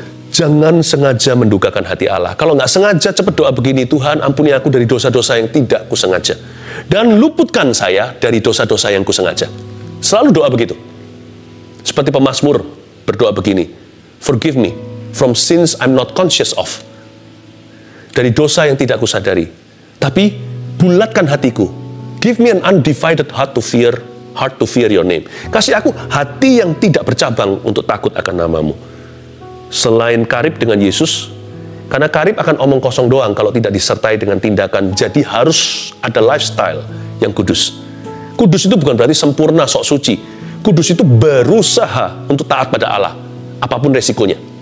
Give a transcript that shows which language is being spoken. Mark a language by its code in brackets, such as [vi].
[id] Jangan sengaja mendukakan hati Allah. Kalau nggak sengaja, cepat doa begini, Tuhan ampuni aku dari dosa-dosa yang tidak kusengaja. Dan luputkan saya dari dosa-dosa yang kusengaja. Selalu doa begitu. Seperti pemazmur berdoa begini, [en] forgive me from sins I'm not conscious of. [id] Dari dosa yang tidak kusadari. Tapi bulatkan hatiku. [en] Give me an undivided heart to fear your name. [id] Kasih aku hati yang tidak bercabang untuk takut akan namamu. Selain karib dengan Yesus, karena karib akan omong kosong doang kalau tidak disertai dengan tindakan. Jadi harus ada lifestyle yang kudus. Kudus itu bukan berarti sempurna, sok suci. Kudus itu berusaha untuk taat pada Allah, apapun resikonya.